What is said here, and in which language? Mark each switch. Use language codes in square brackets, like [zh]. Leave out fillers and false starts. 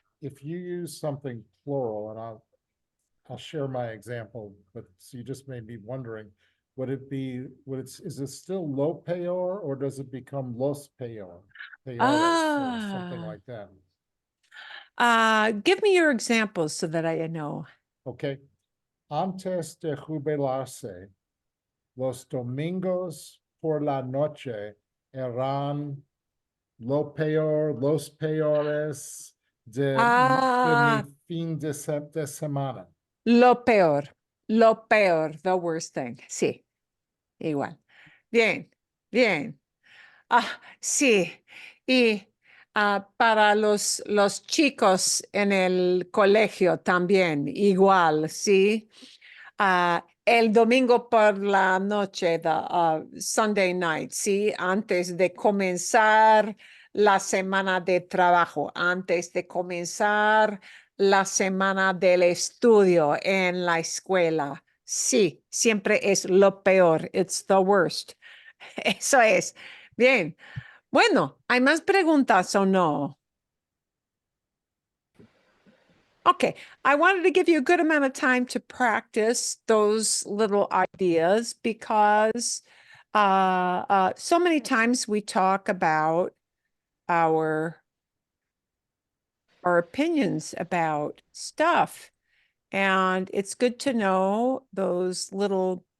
[en] if you use something plural, and I'll share my example, but so you just made me wondering, is it still lo peor or does it become los peor? Peores or something Ah. like that. Give me your examples so that I know. Okay. [es] Antes de jubilarse, los domingos por la noche eran los peores de mi fin de semana. Lo peor, the worst thing. Sí, igual. Bien, bien. Sí, y para los chicos en el colegio también, igual, sí. El domingo por la noche, the Sunday night, sí, antes de comenzar la semana de trabajo, antes de comenzar la semana del estudio en la escuela. Sí, siempre es lo peor. It's the worst. Eso es. Bien. Bueno, ¿hay más preguntas o no? [en] Okay, I wanted to give you a good amount of time to practice those little ideas because so many times we talk about our opinions about stuff, and it's good to know those little